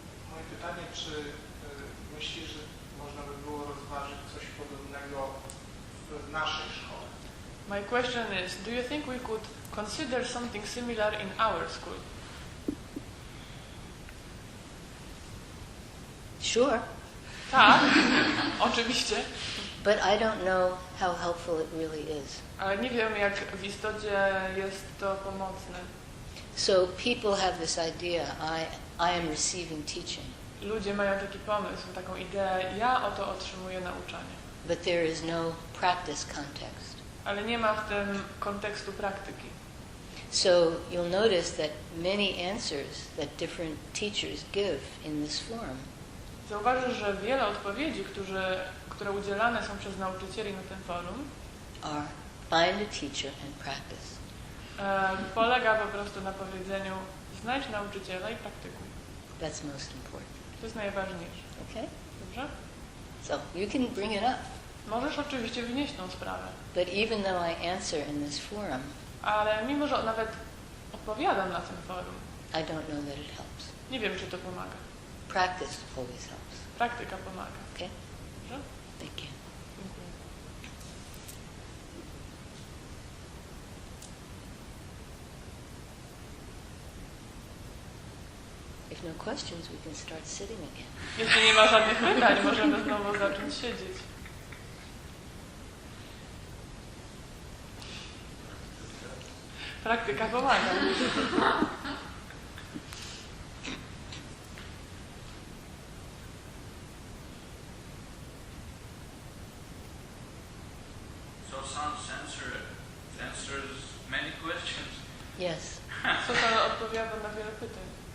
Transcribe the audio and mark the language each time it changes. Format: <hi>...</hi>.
<pl>Moje pytanie, czy myślisz, że można by było rozważyć coś podobnego w naszej szkole?</pl> <en>My question is, do you think we could consider something similar in our school? Sure.</en> <pl>Tak, oczywiście,</pl> <en>But I don't know how helpful it really is.</en> <pl>ale nie wiem, jak w istocie jest to pomocne.</pl> <en>So people have this idea, I am receiving teaching.</en> <pl>Ludzie mają taki pomysł, taką ideę, ja oto otrzymuję nauczanie.</pl> <en>But there is no practice context.</en> <pl>Ale nie ma w tym kontekstu praktyki.</pl> <en>So you'll notice that many answers that different teachers give in this forum</en> <pl>Zauważysz, że wiele odpowiedzi, które udzielane są przez nauczycieli na tym forum,</pl> <en>are find a teacher and practice.</en> <pl>Polega po prostu na powiedzeniu znajdź nauczyciela i praktykuj.</pl> <en>That's most important.</en> <pl>To jest najważniejsze.</pl> <en>Okay?</en> <pl>Dobrze?</pl> <en>So you can bring it up.</en> <pl>Możesz oczywiście wnieść tą sprawę,</pl> <en>But even though I answer in this forum,</en> <pl>ale mimo, że nawet odpowiadam na tym forum,</pl> <en>I don't know that it helps.</en> <pl>nie wiem, czy to pomaga.</pl> <en>Practice always helps.</en> <pl>Praktyka pomaga.</pl> <en>Okay?</en> <pl>Dobrze?</pl> <en>Thank you.</en> <pl>Dziękuję.</pl> <en>If no questions, we can start sitting again.</en> <pl>Jeśli nie ma żadnych pytań, możemy znowu zacząć siedzieć. Praktyka pomaga.</pl> <en>So sounds answers many questions. Yes.</en> <pl>Susan odpowiada na wiele pytań.</pl>